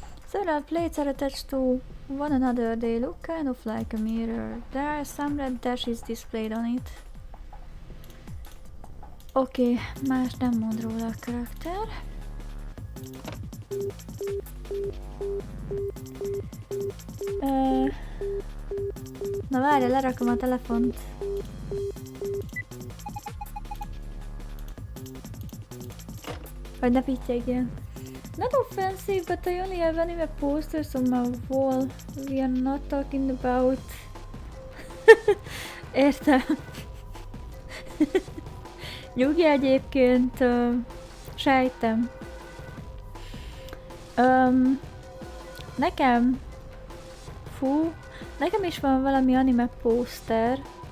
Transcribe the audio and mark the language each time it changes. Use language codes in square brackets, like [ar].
[en] Several plates are attached to one another. They look kind of like a mirror. There are some red dashes displayed on it. [hu] Oké, más nem mond róla a karakter. Na várja, lerakom a telefont. Vagy ne pittyegjen. [en] Not offensive, but I only have anime posters on my wall. We are not talking about... [hu] Értem. Nyugi egyébként, sejtem. Nekem... Fú, nekem is van valami anime poster.